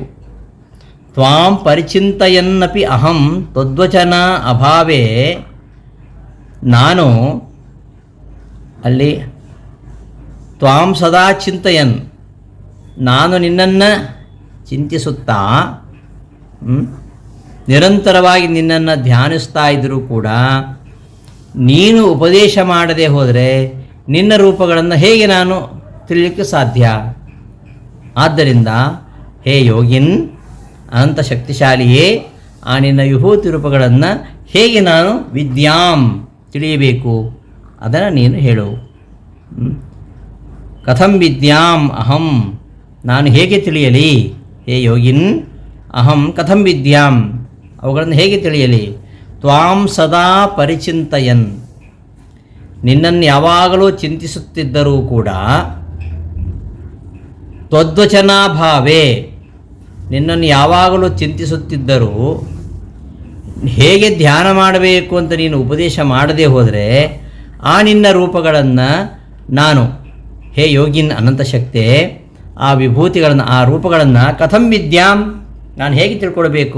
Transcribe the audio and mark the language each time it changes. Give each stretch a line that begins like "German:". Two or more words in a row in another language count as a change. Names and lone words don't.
Sanskrit: ತ್ವಾಂ ಪರಿಚಿಂತಯನ್ನಪಿ ಅಹಂ ತದ್ವಚನ ಅಭಾವೇ,
Kannada: ನಾನು ಅಲ್ಲಿ
Sanskrit: ತ್ವಾಂ ಸದಾ ಚಿಂತಯನ್,
Kannada: ನಾನು ನಿನ್ನನ್ನು ಚಿಂತಿಸುತ್ತಾ ನಿರಂತರವಾಗಿ ನಿನ್ನನ್ನು ಧ್ಯಾನಿಸ್ತಾ ಇದ್ದರೂ ಕೂಡ ನೀನು ಉಪದೇಶ ಮಾಡದೆ ಹೋದರೆ ನಿನ್ನ ರೂಪಗಳನ್ನು ಹೇಗೆ ನಾನು ತಿಳಿಯಲಿಕ್ಕೆ ಸಾಧ್ಯ? ಆದ್ದರಿಂದ
Sanskrit: ಹೇ ಯೋಗಿನ್,
Kannada: ಅನಂತ ಶಕ್ತಿಶಾಲಿಯೇ, ಆ ನಿನ್ನ ವಿಭೂತಿ ರೂಪಗಳನ್ನು ಹೇಗೆ ನಾನು ವಿದ್ಯಾಂ ತಿಳಿಯಬೇಕು ಅದನ್ನು ನೀನು ಹೇಳು.
Sanskrit: ಕಥಂ ವಿದ್ಯಾಂ ಅಹಂ,
Kannada: ನಾನು ಹೇಗೆ ತಿಳಿಯಲಿ?
Sanskrit: ಹೇ ಯೋಗಿನ್, ಅಹಂ ಕಥಂ ವಿದ್ಯಾಂ,
Kannada: ಅವುಗಳನ್ನು ಹೇಗೆ ತಿಳಿಯಲಿ?
Sanskrit: ತ್ವಾಂ ಸದಾ ಪರಿಚಿಂತಯನ್,
Kannada: ನಿನ್ನನ್ನು ಯಾವಾಗಲೂ ಚಿಂತಿಸುತ್ತಿದ್ದರೂ ಕೂಡ ತ್ವದ್ವಚನಾಭಾವೇ, ನಿನ್ನನ್ನು ಯಾವಾಗಲೂ ಚಿಂತಿಸುತ್ತಿದ್ದರೂ ಹೇಗೆ ಧ್ಯಾನ ಮಾಡಬೇಕು ಅಂತ ನೀನು ಉಪದೇಶ ಮಾಡದೆ ಹೋದರೆ ಆ ನಿನ್ನ ರೂಪಗಳನ್ನು ನಾನು,
Sanskrit: ಹೇ ಯೋಗಿನ್
Kannada: ಅನಂತ ಶಕ್ತಿ, ಆ ವಿಭೂತಿಗಳನ್ನು ಆ ರೂಪಗಳನ್ನು
Sanskrit: ಕಥಂ ವಿದ್ಯಾಂ,
Kannada: ನಾನು ಹೇಗೆ ತಿಳ್ಕೊಳ್ಬೇಕು?